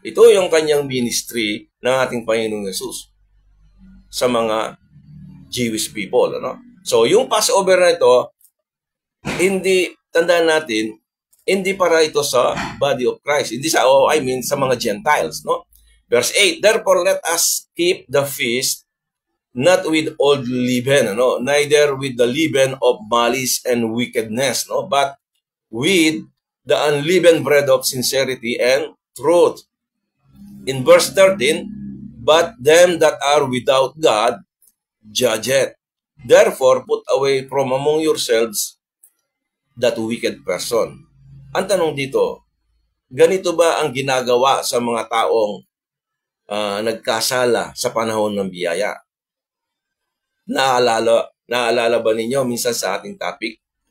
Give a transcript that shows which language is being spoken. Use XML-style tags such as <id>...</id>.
<tl>Ito yung kanyang ministry ng ating Panginoong Yesus sa mga Jewish people, ano? So, yung Passover na ito, tandaan natin, hindi para ito sa body of Christ. Hindi sa mga Gentiles, no?</tl> <en>Verse 8, therefore let us keep the feast not with old leaven, no? Neither with the leaven of malice and wickedness, no? But with the unleavened bread of sincerity and truth. In verse 13, but them that are without God, judge it. Therefore, put away from among yourselves that wicked person.</en> <tl>Ang tanong dito, ganito ba ang ginagawa sa mga taong nagkasala sa panahon ng biyaya? Naalala Naaalala ba ninyo minsan sa ating topic?</tl>